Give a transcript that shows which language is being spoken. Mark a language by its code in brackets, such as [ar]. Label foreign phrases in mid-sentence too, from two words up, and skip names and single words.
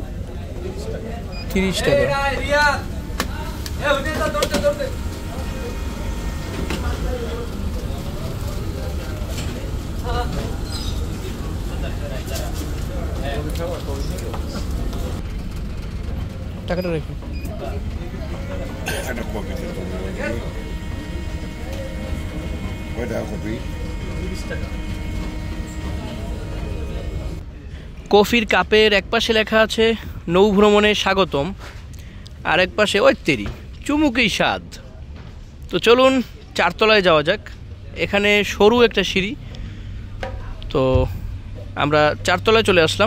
[bn] 30 টাকা। টাকাটা রেখে [id] Ada kopi di tengah. Ada kopi. [bn] কফির কাপের এক পাশে লেখা আছে নৌ ভ্রমণে স্বাগতম, আর এক পাশে ঐত্তেরি চুমুকেই স্বাদ। তো চলুন 4 তলায় যাওয়া যাক। এখানে সরু একটা সিঁড়ি, তো আমরা 4 তলায় চলে আসলাম।